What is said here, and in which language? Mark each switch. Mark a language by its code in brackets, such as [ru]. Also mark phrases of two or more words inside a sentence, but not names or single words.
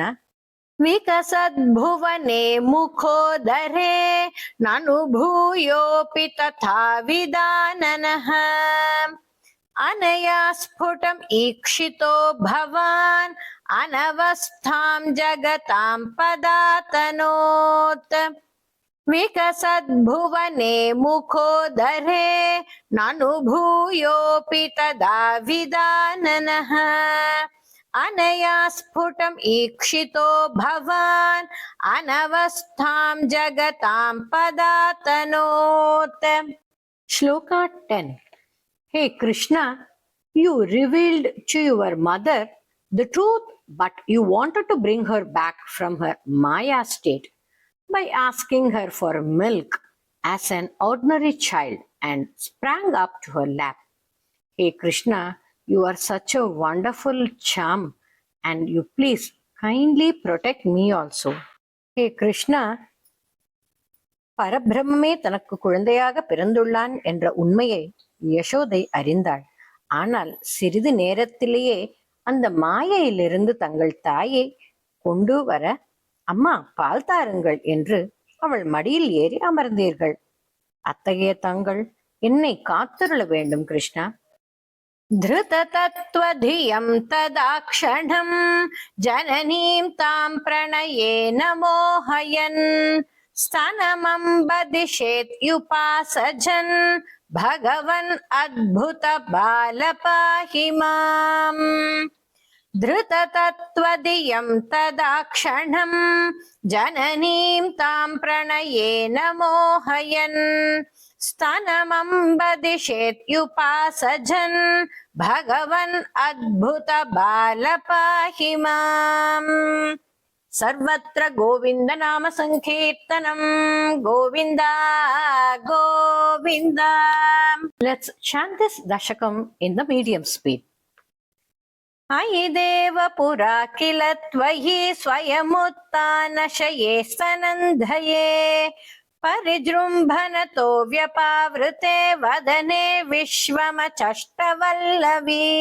[sa] विकसद्भुवने मुखोदरे ननुभूयोऽपि तदा विदाननः अनया स्फुटम् ईक्षितो भवान् अनवस्थां जगतां पदातनोत्. विकसद्भुवने मुखोदरे ननुभूयोऽपि तदा विदाननः अनया स्फुटम् ईक्षितो भवान् अनवस्थां जगतां पदातनोत्. [en] Shloka 10. Hey Krishna, you revealed to your mother the truth, but you wanted to bring her back from her Maya state by asking her for milk as an ordinary child and sprang up to her lap. Hey Krishna, you are such a wonderful charm and you please kindly protect me also. Hey Krishna, [ta] பரபிரம்மே தனக்கு குழந்தையாக பிறந்துள்ளான் என்ற உண்மையை யசோதை அறிந்தாள். ஆனால் சிறிது நேரத்திலேயே அந்த மாயையிலிருந்து தங்கள் தாயை கொண்டு வர, அம்மா பால் தாருங்கள் என்று அவள் மடியில் ஏறி அமர்ந்தீர்கள். அத்தகைய தாங்கள் என்னை காத்திருள வேண்டும் கிருஷ்ணா. [sa] धृत तत्त्वदियं तदाक्षणं जननीं तां प्रणयेन मोहयन् स्तनमम्बदिशेत् युपासजन् भगवन् अद्भुत बालपाहि माम्. धृततत्त्वदियं तदाक्षणं जननीं तां प्रणयेन मोहयन् स्तनमम्बदिशेत्युपासजन् भगवन् अद्भुत बालपाहि माम्. सर्वत्र गोविन्द नाम संकीर्तनं गोविन्दा गोविन्दा. [en] Let's chant this dashakam in the medium speed. [sa] अयि देव पुरा किल त्वयि स्वयमुत्थानशये स्तनन्धये परिजृम्भनतो व्यपावृते वदने विश्वमचष्टवल्लवी.